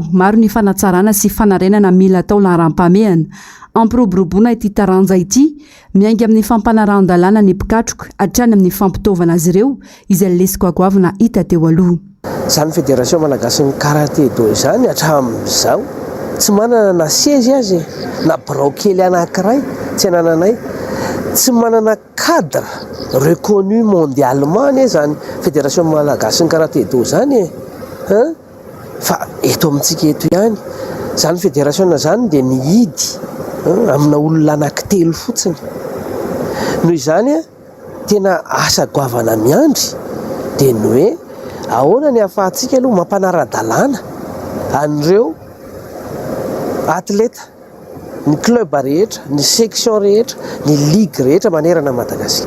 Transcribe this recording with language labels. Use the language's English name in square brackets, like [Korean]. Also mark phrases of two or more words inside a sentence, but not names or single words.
[Malagasy] Maro ny fanatsarana sy fanarenana mila atao laharam-pamehana ampiroboroboana ity taranja ity miainga amin'ny fampanaran-dalàna ny mpikatroka hatrany amin'ny fampitaovana azy ireo izay lesiko agoavina hita teo aloha. Zany fédération malagasy ny karaté do izany hatramin'izao tsy manana na siège azy na birao kely anankiray tsy anananay, tsy manana [French] cadre reconnu mondialement [Malagasy] ne zany fédération malagasy ny karaté do zany fa eto amintsika eto ihany zany fédération zany dia nihidy amina olona anankitelo fotsiny. Noho izany tena asa goavana miandry dia ny hoe ahoana ny ahafahantsika aloha mampanara-dalàna an'ireo atleta, ny club rehetra, ny section rehetra, ny ligue rehetra manerana Madagasikara.